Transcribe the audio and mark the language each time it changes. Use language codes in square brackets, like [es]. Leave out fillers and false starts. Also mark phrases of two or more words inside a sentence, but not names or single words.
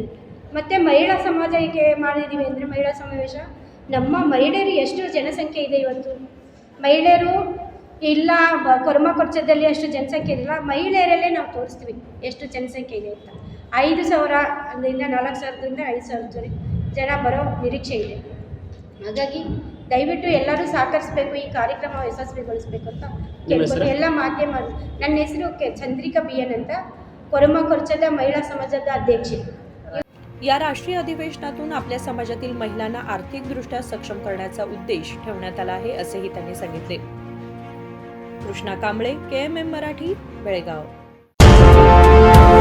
[kn] ಮತ್ತು ಮಹಿಳಾ ಸಮಾಜ ಏಕೆ ಮಾಡಿದ್ದೀವಿ ಅಂದರೆ, ಮಹಿಳಾ ಸಮಾವೇಶ ನಮ್ಮ ಮಹಿಳೆಯರು ಎಷ್ಟು ಜನಸಂಖ್ಯೆ ಇದೆ ಇವತ್ತು, ಮಹಿಳೆಯರು ಇಲ್ಲ ಕೊರಮ ಕೊರಚದಲ್ಲಿ ಅಷ್ಟು ಜನಸಂಖ್ಯೆ ಇಲ್ಲ, ಮಹಿಳೆಯರಲ್ಲೇ ನಾವು ತೋರಿಸ್ತೀವಿ ಎಷ್ಟು ಜನಸಂಖ್ಯೆ ಇದೆ ಅಂತ। 5,000 ಅದರಿಂದ 4,000ದಿಂದ 5,000 ಜನ ಬರೋ ನಿರೀಕ್ಷೆ ಇದೆ। ಹಾಗಾಗಿ ದಯವಿಟ್ಟು ಎಲ್ಲರೂ ಸಹಕರಿಸಬೇಕು, ಈ ಕಾರ್ಯಕ್ರಮ ಯಶಸ್ವಿಗೊಳಿಸಬೇಕು ಅಂತ ಕೇಳ್ಬೋದು ಎಲ್ಲ ಮಾಧ್ಯಮ। ನನ್ನ ಹೆಸರು ಚಂದ್ರಿಕಾ BN ಅಂತ, [mr] कोरम कोरचच्या महिला समाजाचा अध्यक्ष। या राष्ट्रीय अधिवेशनातून आपल्या समाजातील महिलांना आर्थिकदृष्ट्या सक्षम करण्याचा उद्देश ठेवण्यात आला आहे, असेही त्यांनी सांगितले। कृष्णा कांबळे, KMM मराठी, बेळगाव।